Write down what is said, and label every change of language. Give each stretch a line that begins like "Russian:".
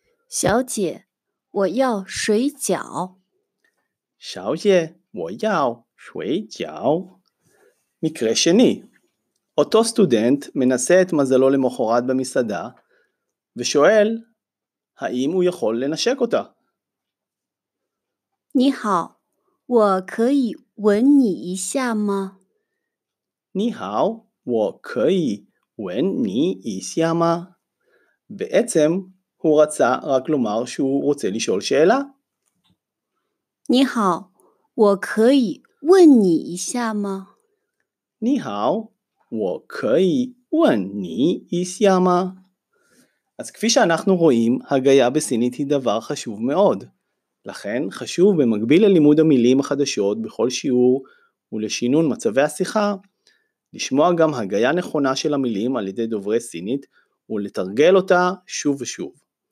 Chinese: 小姐，我要水饺。小姐，我要睡觉.
Hebrew: מקרה שני, אותו סטודנט מנסה את מזלו למחרת במסעדה ושואל האם הוא יכול לנשק אותה.
Chinese: 你好，我可以吻你一下吗？你好，我可以吻你一下吗?
Hebrew: בעצם הוא רצה רק לומר שהוא רוצה לשאול שאלה.
Chinese: 你好，我可以问你一下吗？你好，我可以问你一下吗?
Hebrew: אז כפי שאנחנו רואים, הגיה בסינית היא דבר חשוב מאוד. לכן חשוב במקביל ללימוד המילים החדשות בכל שיעור ולשינון מצבי השיחה, לשמוע גם הגיה נכונה של המילים על ידי דוברי סינית ולתרגל אותה שוב ושוב.